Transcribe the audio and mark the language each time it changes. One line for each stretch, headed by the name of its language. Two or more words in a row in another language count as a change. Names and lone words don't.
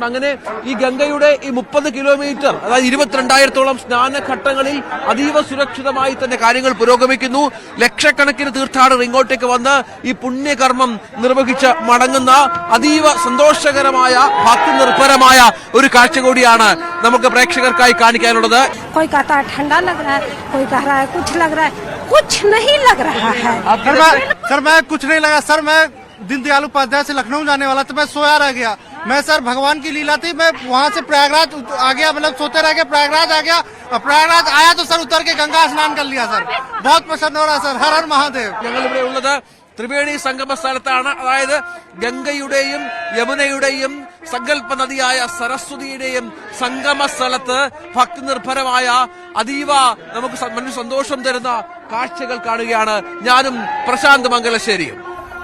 Malayalam: അങ്ങനെ ഈ ഗംഗയുടെ ഈ 30 കിലോമീറ്റർ, അതായത് 22,000-ഓളം സ്നാനഘട്ടങ്ങളിൽ അതീവ സുരക്ഷിതമായി തന്നെ കാര്യങ്ങൾ പുരോഗമിക്കുന്നു. ലക്ഷക്കണക്കിന് തീർത്ഥാടകർ ഇങ്ങോട്ടേക്ക് വന്ന് ഈ പുണ്യകർമ്മം നിർവഹിച്ച് മടങ്ങുന്ന അതീവ സന്തോഷകരമായ ഭക്തി നിർഭരമായ ഒരു കാഴ്ച കൂടിയാണ് നമുക്ക് പ്രേക്ഷകർക്കായി കാണിക്കാനുള്ളത്.
Hindi: कोई कहता है ठंडा लग रहा है, कोई कह रहा है कुछ लग रहा है, कुछ नहीं लग रहा है। सर मैं कुछ नहीं लगा सर। मैं दीनदयाल उपाध्याय से लखनऊ जाने वाला था, मैं सोया रह गया। मैं सर भगवान की लीला थी, मैं वहाँ से प्रयागराज आ गया, मतलब सोते रह गया, प्रयागराज आ गया। और प्रयागराज आया तो सर उतर के गंगा स्नान कर लिया सर। बहुत प्रसन्न हो रहा सर। हर हर महादेव।
Malayalam: ഞങ്ങൾ ഇവിടെ ഉള്ളത് ത്രിവേണി സംഗമ സ്ഥലത്താണ്. അതായത് ഗംഗയുടെയും യമുനയുടെയും സങ്കല്പ നദിയായ സരസ്വതിയുടെയും സംഗമ സ്ഥലത്ത് ഭക്തി നിർഭരമായ അതീവ നമുക്ക് സന്തോഷം തരുന്ന കാഴ്ചകൾ കാണുകയാണ് ഞാനും പ്രശാന്ത് മംഗലശ്ശേരിയും.